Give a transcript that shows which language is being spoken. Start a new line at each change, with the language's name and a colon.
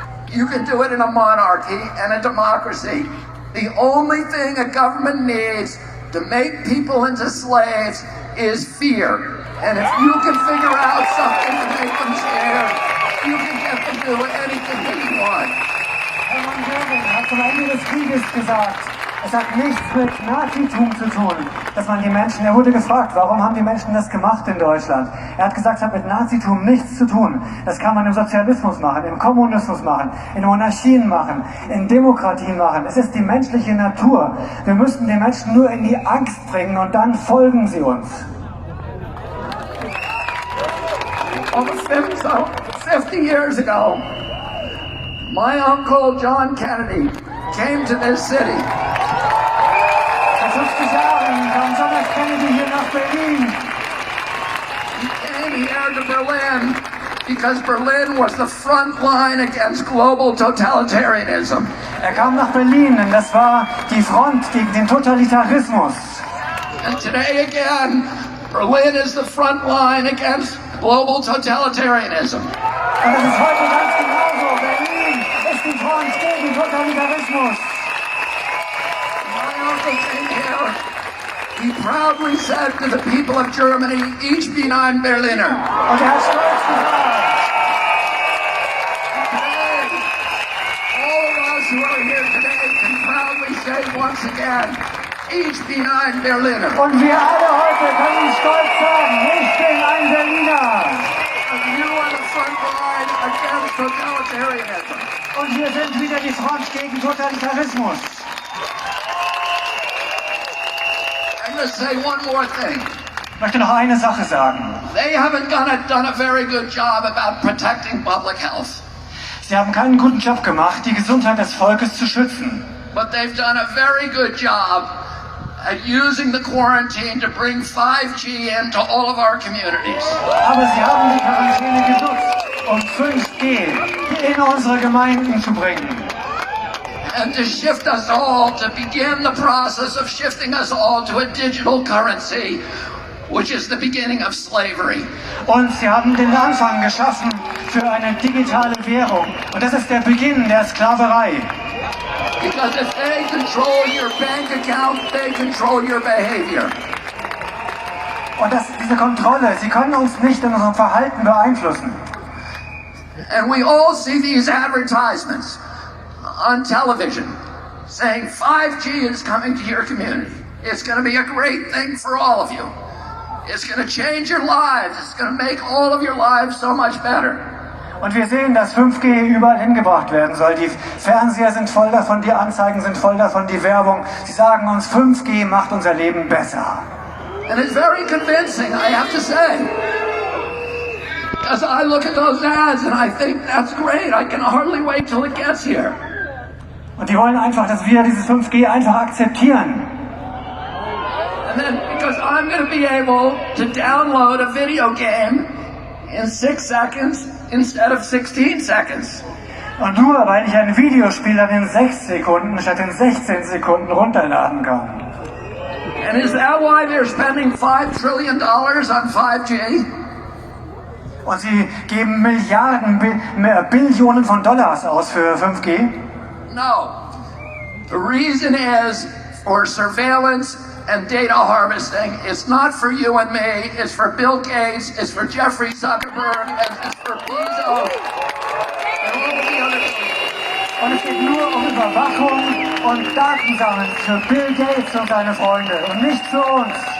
English: You can do it in a monarchy and a democracy. The only thing a government needs to make people into slaves is fear. And if you can figure out something to make them scared, you can get them to do anything that you want.
German: Hermann Goering hat zum Ende des Krieges gesagt, es hat nichts mit Nazitum zu tun, dass man die Menschen, er wurde gefragt, warum haben die Menschen das gemacht in Deutschland? Er hat gesagt, es hat mit Nazitum nichts zu tun. Das kann man im Sozialismus machen, im Kommunismus machen, in Monarchien machen, in Demokratien machen. Es ist die menschliche Natur. Wir müssten die Menschen nur in die Angst bringen und dann folgen sie uns.
English: Almost 50 years ago, my uncle John Kennedy came to this city.
German: Vor 50 Jahren kam John F. Kennedy hier nach Berlin.
English: He came here to Berlin because Berlin was the front line against global totalitarianism.
German: Er kam nach Berlin, denn das war die Front gegen den Totalitarismus.
English: And today again, Berlin is the front line against global totalitarianism.
German: Und das ist heute ganz genauso. Berlin ist die Front gegen Totalitarismus.
English: My uncle came here. He proudly said to the people of Germany, ich bin ein Berliner.
German: Und er hat stolz gesagt,
English: Today, all of us who are here today can proudly say once again, ich bin ein Berliner.
German: und wir alle heute können stolz sagen, ich bin ein Berliner.
English: And you are the front line against totalitarianism.
German: Und wir sind wieder die Front gegen Totalitarismus.
English: I'm going to say one more thing.
German: Ich möchte noch eine Sache sagen.
English: They haven't done a very good job about protecting public health.
German: Sie haben keinen guten Job gemacht, die Gesundheit des Volkes zu schützen.
English: But they've done a very good job at using the quarantine to bring 5G into all of our communities.
German: Aber sie haben die Quarantäne genutzt, um 5G in unsere Gemeinden zu bringen.
English: And to shift us all, to begin the process of shifting us all to a digital currency, which is the beginning of slavery.
German: Und sie haben den Anfang geschaffen für eine digitale Währung. Und das ist der Beginn der Sklaverei.
English: Because if they control your bank account, they control your behavior.
German: Und diese Kontrolle, sie können uns nicht in unserem Verhalten beeinflussen.
English: And we all see these advertisements on television saying 5G is coming to your community. It's going to be a great thing for all of you. It's going to change your lives. It's going to make all of your lives so much better.
German: Und wir sehen, dass 5G überall hingebracht werden soll. Die Fernseher sind voll davon, die Anzeigen sind voll davon, die Werbung. Sie sagen uns, 5G macht unser Leben besser.
English: And it's very convincing, I have to say. Because I look at those ads and I think, that's great. I can hardly wait till it gets here.
German: Und die wollen einfach, dass wir dieses 5G einfach akzeptieren.
English: And then, because I'm going to be able to download a video game in 6 seconds instead of 16 seconds.
German: Und nur, weil ich ein Videospiel dann in 6 Sekunden statt in 16 Sekunden runterladen kann.
English: And is that why they're spending $5 trillion on 5G?
German: Und sie geben Billionen von Dollars aus für 5G?
English: No. The reason is for surveillance and data harvesting. It's not for you and me. It's for Bill Gates. It's for Jeffrey Zuckerberg. It's for Bezos. And all of the other people.
German: Und es geht nur um Überwachung und Datensammeln für Bill Gates und seine Freunde und nicht für uns.